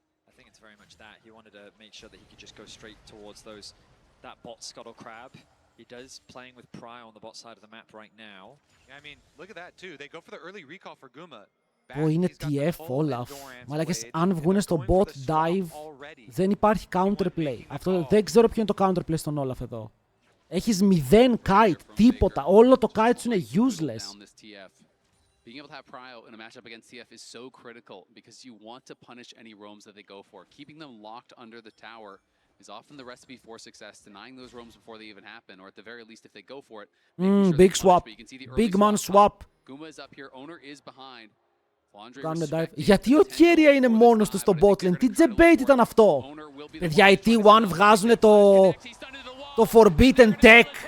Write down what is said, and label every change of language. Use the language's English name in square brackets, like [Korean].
[English] I think it's very much that. He wanted to make sure that he could just go straight towards that bot scuttle crab. He does playing with Pry on the bot side of the map right now. Yeah, I mean, look at that too. They go for the early recall for Guma. [Greek] Πω είναι TF Olaf. Μαλάκες, αν βγούνε στο bot dive, δεν υπάρχει counterplay. Αυτό δεν ξέρω ποιο είναι το counterplay στον Olaf εδώ. Έχεις 0 kite, τίποτα. Όλο το kite σου είναι useless. [English] Being able to have Prio in a matchup against TF is so critical because you want to punish any roams that they go for. Keeping them locked under the tower is often the recipe for success, denying those roams before they even happen, or at the very least, if they go for it, sure big swap. Big man swap. Guma is up here, Owner is behind. [Greek] Κάνουμε dive. Γιατί ο Κέρια είναι μόνος του στο botlane? Τι debate ήταν αυτό? Παιδιά, οι T1 βγάζουν το Forbidden Tech.